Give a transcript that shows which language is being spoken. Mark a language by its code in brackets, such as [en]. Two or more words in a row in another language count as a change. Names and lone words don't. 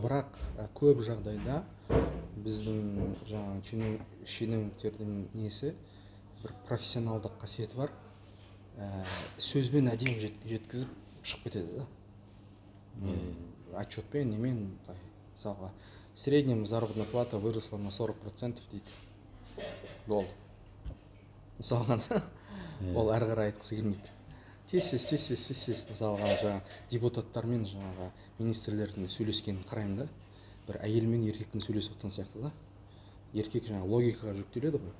[kk] бірақ көп жағдайда біздің жаңағы шенеуніктердің несі бір профессионалдық қасиеті бар. Сөзбен әдемі жеткізіп шығып кетеді да. Отчетпен немен, мысалға, [ru] средняя заработная плата выросла на 40% дейді. [kk] Болды. Мысалға, ол әрі қарай айтқысы келмейді. Тез мысалға жаңағы депутаттармен жаңағы министрлердің сөйлескенін қараймын да. Бір әйел мен еркектің сөйлесіп отырған сияқты да. Еркек жаңағы логикаға жүктеледі ғой.